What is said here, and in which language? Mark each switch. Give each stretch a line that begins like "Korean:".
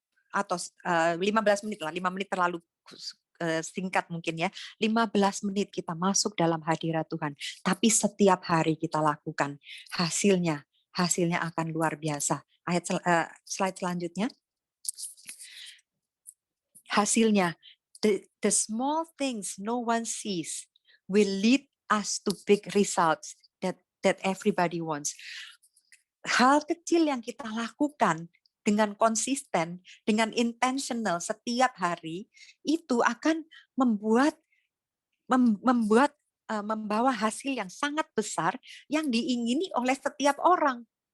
Indonesian: atau 15 menit lah, 5 menit terlalu singkat mungkin ya, 15 menit kita masuk dalam hadirat Tuhan, tapi setiap hari kita lakukan, hasilnya akan luar biasa. Slide selanjutnya.
English: Hasilnya, the small things no one sees will lead us to big results that everybody wants.
Indonesian: Hal kecil yang kita lakukan dengan konsisten, dengan intentional setiap hari, itu akan membawa hasil yang sangat besar yang diingini oleh setiap orang.